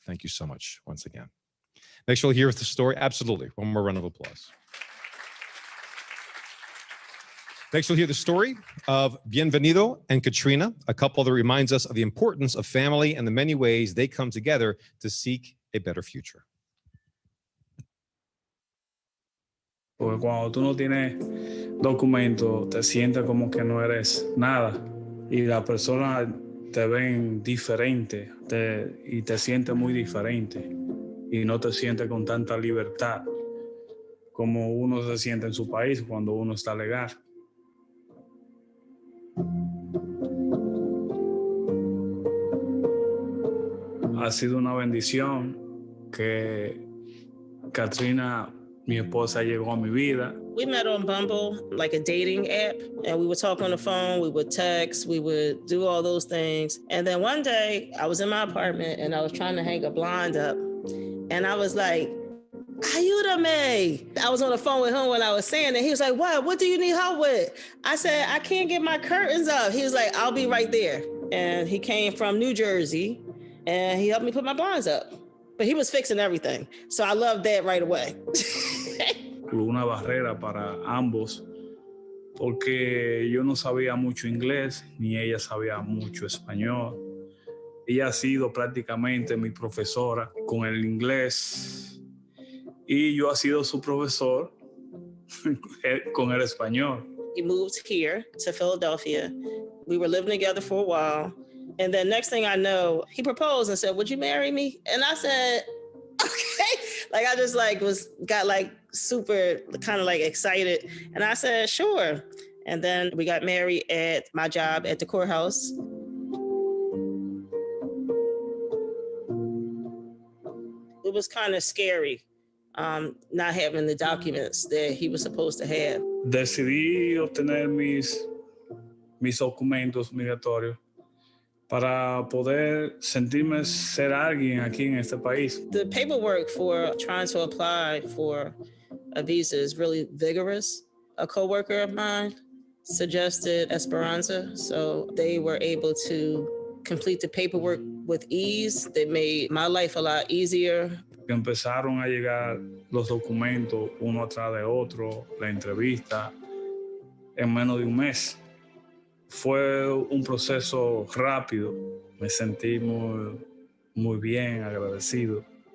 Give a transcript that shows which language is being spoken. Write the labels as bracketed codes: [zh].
[en] Thank you so much once again. Next, you'll hear the story. Absolutely. One more round of applause. Next, you'll hear the story of Bienvenido and Katrina, a couple that reminds us of the importance of family and the many ways they come together to seek a better future. [es] Porque cuando tú no tienes documento, te sientes como que no eres nada y las personas te ven diferente y te sientes muy diferente y no te sientes con tanta libertad como uno se siente en su país cuando uno está legal. Ha sido una bendición que Katrina, mi esposa, llegó a mi vida. [en] We met on Bumble, like a dating app, and we would talk on the phone, we would text, we would do all those things. And then one day I was in my apartment and I was trying to hang a blind up. And I was like, [es] ayúdame. [en] I was on the phone with him when I was saying it. He was like, what do you need help with? I said, I can't get my curtains up. He was like, I'll be right there. And he came from New Jersey and he helped me put my blinds up. But he was fixing everything. So I loved that right away. [es] Una barrera para ambos porque yo no sabía mucho inglés, ni ella sabía mucho español. Ella ha sido prácticamente mi profesora con el inglés y yo he sido su profesor con el español. [en] He moved here to Philadelphia. We were living together for a while. And then next thing I know, he proposed and said, "Would you marry me?" And I said, okay. Like I just got super kind of excited. And I said, sure. And then we got married at my job at the courthouse. It was kind of scary not having the documents that he was supposed to have. [es] Decidí obtener mis documentos migratorios para poder sentirme ser alguien aquí en este país. [en] The paperwork for trying to apply for a visa is really vigorous. A coworker of mine suggested Esperanza, so they were able to complete the paperwork with ease. They made my life a lot easier. [es] Empezaron a llegar los documentos uno atrás de otro, la entrevista, en menos de un mes. Fue un proceso rápido, me sentí muy bien, agradecido.